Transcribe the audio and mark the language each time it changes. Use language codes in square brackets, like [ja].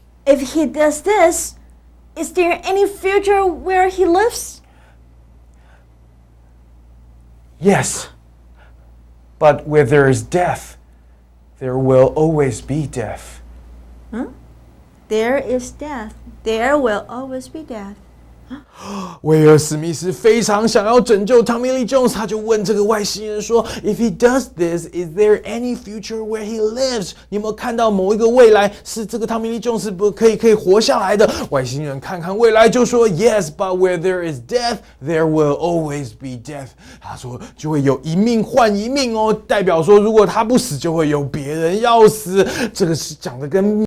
[en] If he does this, is there any future where he lives? Yes. But where there is death, there will always be death. There is death. There will always be death. [zh] 威尔史密斯非常想要拯救汤米·利·琼斯，他就问这个外星人说 ： [en] “If he does this, is there any future where he lives？” [zh] 你有没有看到某一个未来是这个汤米·利·琼斯可以活下来的？外星人看看未来就说 ： [en] “Yes, but where there is death, there will always be death。” [zh] 他说就会有一命换一命哦，代表说如果他不死，就会有别人要死。这个是讲的跟